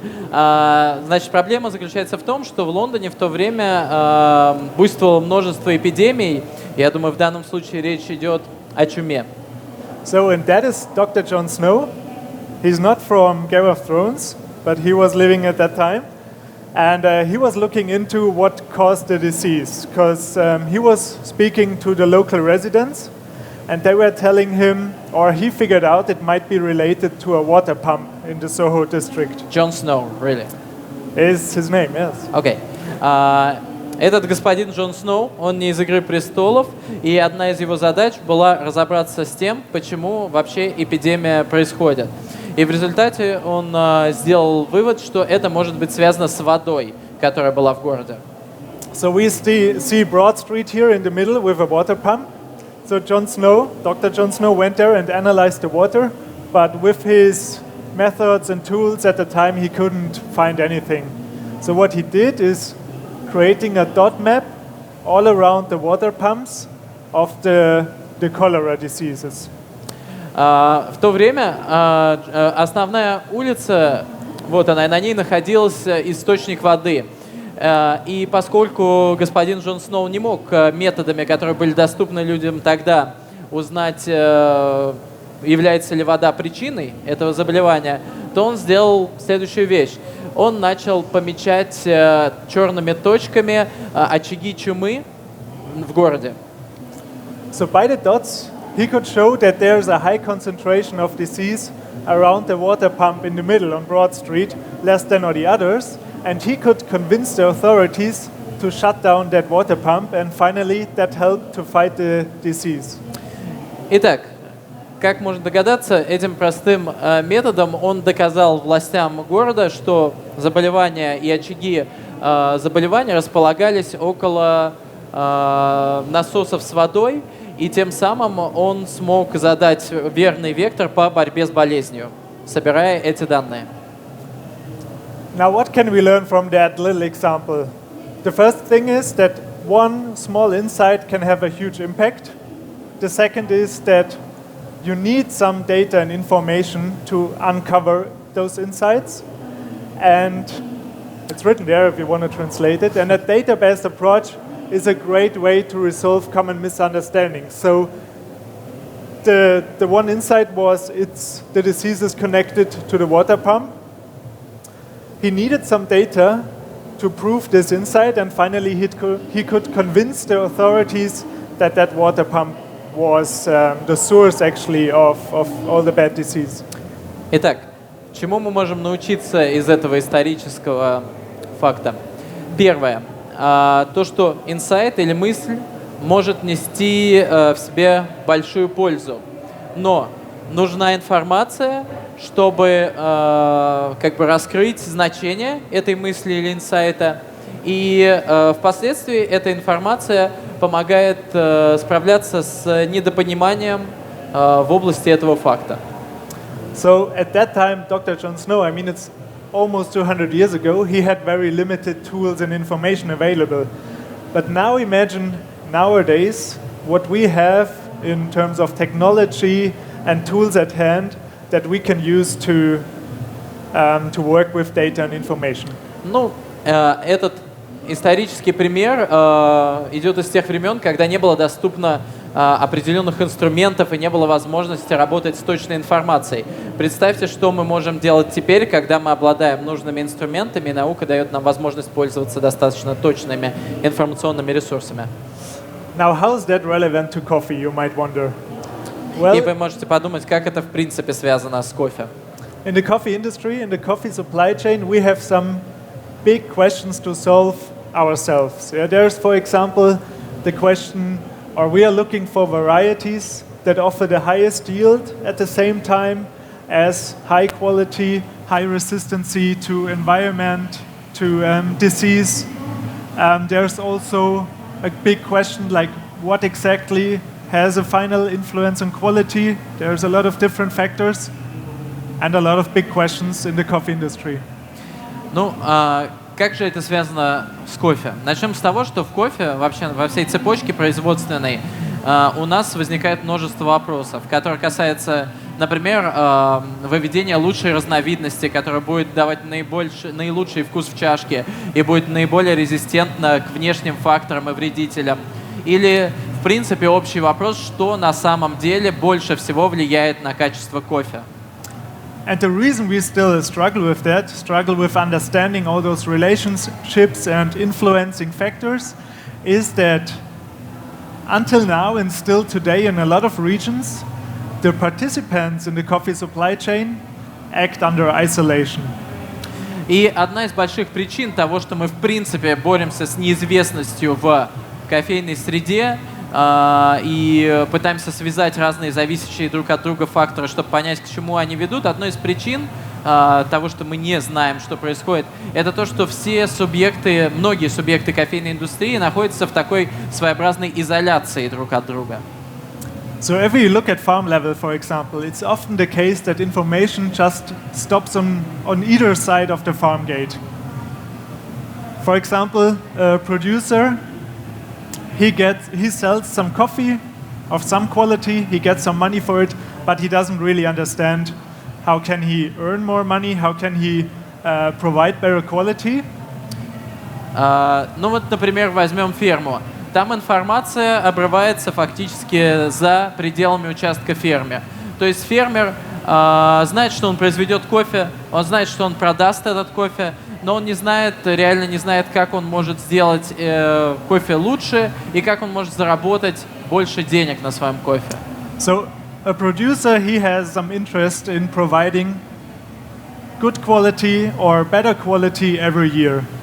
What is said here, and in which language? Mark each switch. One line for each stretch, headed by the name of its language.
Russian: Значит, проблема заключается в том, что в Лондоне в то время буйствовало множество эпидемий. Я думаю, в данном случае речь идет о чуме.
English: So, and that is Dr. Jon Snow. He's not from Game of Thrones, but he was living at that time. And he was looking into what caused the disease, because he was speaking to the local residents, and they were telling him, or he figured out it might be related to a water pump in the Soho district. Jon Snow, really? Is his name, yes. Okay.
Russian: Этот господин Джон Сноу, он не из «Игры престолов», и одна из его задач была разобраться с тем, почему вообще эпидемия происходит. И в результате он сделал вывод, что это может быть связано с водой, которая была в городе.
English: So we see Broad Street here in the middle with a water pump. So Dr. Jon Snow went there and analyzed the water, but with his methods and tools at the time, he couldn't find anything. So what he did is creating a dot map all around the water pumps of the cholera diseases.
Russian: В то время основная улица, вот она, на ней находился источник воды. И поскольку господин Джон Сноу не мог методами, которые были доступны людям тогда, узнать, является ли вода причиной этого заболевания, то он сделал следующую вещь. Он начал помечать черными точками очаги чумы в городе.
English: So by the dots, he could show that there's a high concentration of disease around the water pump in the middle on Broad Street, less than all the others, and he could convince the authorities to shut down that water pump, and finally that helped to fight the disease.
Russian: Итак, как можно догадаться, этим простым методом он доказал властям города, что заболевания и очаги заболевания располагались около насосов с водой, и тем самым он смог задать верный вектор по борьбе с болезнью, собирая эти данные.
English: Now what can we learn from that little example? The first thing is that one small insight can have a huge impact. The second is that you need some data and information to uncover those insights. And it's written there if you want to translate it. And a data-based approach is a great way to resolve common misunderstandings. So the one insight was the disease is connected to the water pump. He needed some data to prove this insight, and finally he could convince the authorities that water pump was the source actually of all the bad disease.
Russian: Итак, чему мы можем научиться из этого исторического факта? Первое. То, что инсайт или мысль может нести в себе большую пользу. Но нужна информация, чтобы как бы раскрыть значение этой мысли или инсайта. И впоследствии эта информация помогает справляться с недопониманием в области этого факта.
English: So at that time, Dr. John Snow, I mean, it's almost 200 years ago, he had very limited tools and information available. But now imagine nowadays what we have in terms of technology and tools at hand that we can use to work with data and information.
Russian: Ну, этот исторический пример идет из тех времен, когда не было доступно определенных инструментов и не было возможности работать с точной информацией. Представьте, что мы можем делать теперь, когда мы обладаем нужными инструментами, и наука дает нам возможность пользоваться достаточно точными информационными ресурсами.
English: Now, how is that relevant to coffee, you might wonder?
Russian: И вы можете подумать, как это в принципе связано с кофе.
English: In the coffee industry, in the coffee supply chain, we have some big questions to solve ourselves. There's, for example, the question, or we are looking for varieties that offer the highest yield at the same time as high quality, high resistancy to environment, to disease. There's also a big question like what exactly has a final influence on quality. There's a lot of different factors and a lot of big questions in the coffee industry.
Russian: Ну, как же это связано с кофе? Начнем с того, что в кофе, вообще во всей цепочке производственной, у нас возникает множество вопросов, которые касаются, например, выведения лучшей разновидности, которая будет давать наилучший вкус в чашке и будет наиболее резистентна к внешним факторам и вредителям. Или, в принципе, общий вопрос, что на самом деле больше всего влияет на качество кофе.
English: And the reason we still struggle with understanding all those relationships and influencing factors, is that until now and still today in a lot of regions, the participants in the coffee supply chain act under isolation.
Russian: И одна из больших причин того, что мы в принципе боремся с неизвестностью в кофейной среде, и пытаемся связать разные зависящие друг от друга факторы, чтобы понять, к чему они ведут. Одной из причин того, что мы не знаем, что происходит, это то, что многие субъекты кофейной индустрии находятся в такой своеобразной изоляции друг от друга.
English: So if you look at farm level, for example, it's often the case that information just stops on either side of the farm gate. For example, a producer, he sells some coffee of some quality, he gets some money for it, but he doesn't really understand how can he earn more money, how can he provide better quality.
Russian: Ну вот, например, возьмем ферму. Там информация обрывается фактически за пределами участка фермы. То есть фермер знает, что он произведет кофе, он знает, что он продаст этот кофе, но он реально не знает, как он может сделать кофе лучше и как он может заработать больше денег на своем кофе.
English: So a producer, he has some interest in providing good quality or better quality every year.